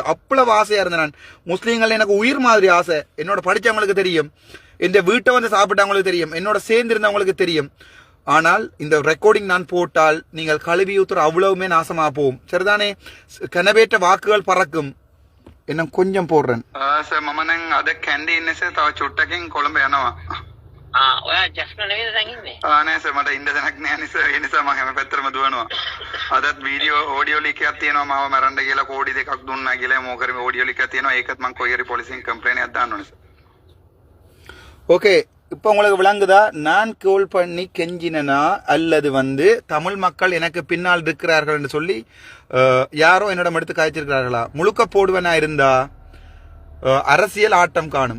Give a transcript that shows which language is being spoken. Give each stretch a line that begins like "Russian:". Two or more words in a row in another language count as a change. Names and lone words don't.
Tamil: அவ்வளவு ஆசையா இருந்தேன் நான். முஸ்லீம்கள் எனக்கு உயிர் மாதிரி ஆசை. என்னோட படிச்சவங்களுக்கு தெரியும், இந்த வீட்டை வந்து சாப்பிட்டவங்களுக்கு தெரியும், என்னோட சேர்ந்திருந்தவங்களுக்கு தெரியும். ஆனால் இந்த ரெக்கார்டிங் நான் போட்டால் நீங்கள் கழுவி ஊத்துற அவ்வளவுமே நாசமா போகும். சரிதானே? கனவேற்ற வாக்குகள் பறக்கும். என்ன கொஞ்சம் போடுறேன்.
Sinhala: නෑ සර්, මට ඉන්න දැනක් නෑ නිසා ඒ නිසා මම හැම පැත්තටම දුවනවා. අදත්
English: video audio leak
Sinhala: එකක් තියෙනවා මාව මරන්න කියලා කෝඩි 2ක් දුන්නා කියලා මොකද
English: audio leak
Sinhala: එකක් තියෙනවා. ඒකත් මම කොයි හරි පොලිසියෙන් කම්ප්ලේන්ට් එකක් දාන්න ඕනේ සර්.
Tamil: ஓகே, இப்போ உங்களுக்கு விளங்குதா? நான் கோல் பண்ணி கெஞ்சினா அல்லது வந்து தமிழ் மக்கள் எனக்கு பின்னால் இருக்கிறார்கள் என்று சொல்லி யாரோ என்னிடம் எடுத்து காய்ச்சிருக்கிறார்களா? முழுக்க போடுவேனா இருந்தா அரசியல் ஆட்டம் காணும்.